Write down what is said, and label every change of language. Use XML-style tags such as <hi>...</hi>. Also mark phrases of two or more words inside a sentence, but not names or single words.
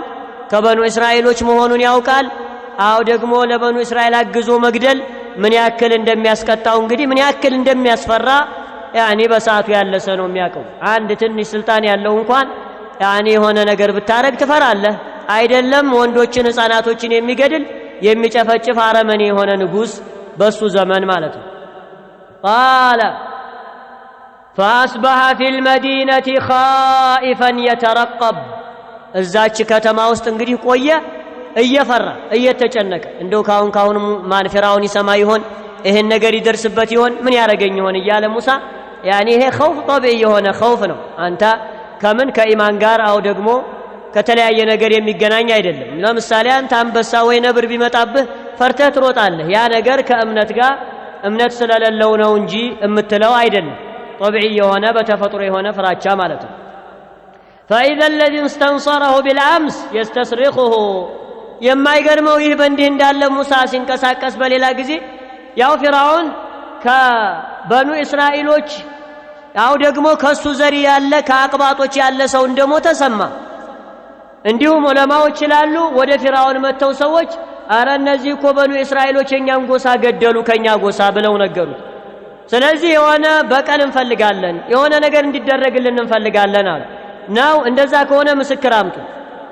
<am>ከበኑ እስራኤሎች መሆኑን ያውቃል። አው ደግሞ ለበኑ እስራኤል አግዞ መግደል ምን ያክል እንደሚያስቀጣው እንግዲህ ምን ያክል እንደሚያስፈራ ያኒ በሰዓቱ ያለ ሰው ነው የሚያውቀው። አንድ ትንሽ ስልጣን ያለው እንኳን ያኒ የሆነ ነገር ብታረግ ትፈራለህ አይደለም? ወንዶችን ህፃናቶችን የሚገድል የሚጨፈጭፍ አረመኔ የሆነ ንጉስ በሱ ዘመን ማለት ነው።</am> <ar>قال فأصبح في المدينة خائفا يترقب</ar> <am>እዛች ከተማ ውስጥ እንግዲህ ቆየ እየፈራ እየተጨነቀ እንደው ካሁን ማን ፊርዓውን ይሰማ ይሆን ይሄን ነገር ይደርስበት ይሆን ምን ያረገኝ ይሆን እያለ ሙሳ ያኒ ይሄ ኸውፍ طبيعي የሆነ ኸውፍ ነው። አንተ ከምን ከኢማን ጋር አው ደግሞ ከተለያየ ነገር የሚገናኝ አይደለም። ለምሳሌ አንተ አንበሳ ወይ ነብር ቢመጣብህ ፈርተህ ትሮጣለህ። ያ ነገር ከእምነት ጋር እምነት ስለሌለው ነው እንጂ እምትለው አይደለም። طبيعي የሆነ በተፈጥሮ የሆነ ፍራቻ ማለት ነው።</am> <ar>فإذا الذي استنصره بالأمس يستصرخه</ar> <am>የማይገርመው ይህ በእንዲህ እንዳለ ሙሳ ሲንቀሳቀስ በሌላ ጊዜ ያው ፊርዓውን ከበኑ እስራኤሎች ያው ደግሞ ከሱ ዘሪ ያለ ከአቅባጦች ያለ ሰው እንደሞተ ሰማ። እንዲሁም ዑለማዎች ይላሉ ወደ ፊርዓውን መተው ሰዎች አረ እነዚህ እኮ በኑ እስራኤሎች የኛን ጎሳ ገደሉ ከኛ ጎሳ ብለው ነገሩት። ስለዚህ የሆነ በቀል እንፈልጋለን የሆነ ነገር እንዲደረግልን እንፈልጋለን አሉ። ነው እንደዛ ከሆነ ምስክር አምጡ።</am>